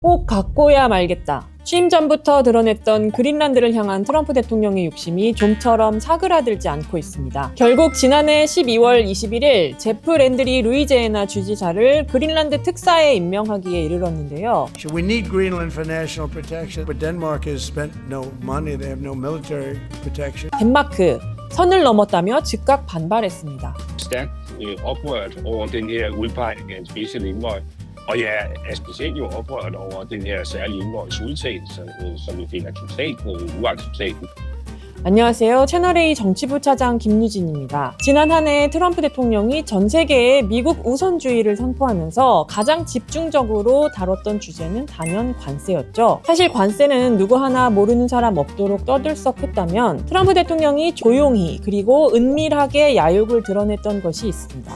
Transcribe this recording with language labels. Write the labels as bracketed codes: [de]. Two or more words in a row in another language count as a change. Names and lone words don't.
[ko] 꼭 갖고야 말겠다. 취임 전부터 드러냈던 그린란드를 향한 트럼프 대통령의 욕심이 좀처럼 사그라들지 않고 있습니다. 결국 지난해 12월 21일 제프 랜드리 루이지애나 주지사를 그린란드 특사에 임명하기에 이르렀는데요. [en] We need Greenland for national protection, but Denmark has spent no money. They have no military protection. [ko] 덴마크, 선을 넘었다며 즉각 반발했습니다. [da] stærkt oprørt over den her udpegning af en [en] special envoy. [da] Og jeg er specielt jo oprørt over den her særlige envoys udtalelse, som vi finder totalt uacceptabel. [ko] 안녕하세요. 채널A 정치부 차장 김유진입니다. 지난 한 해 트럼프 대통령이 전 세계에 미국 우선주의를 선포하면서 가장 집중적으로 다뤘던 주제는 단연 관세였죠. 사실 관세는 누구 하나 모르는 사람 없도록 떠들썩했다면 트럼프 대통령이 조용히 그리고 은밀하게 야욕을 드러냈던 것이 있습니다.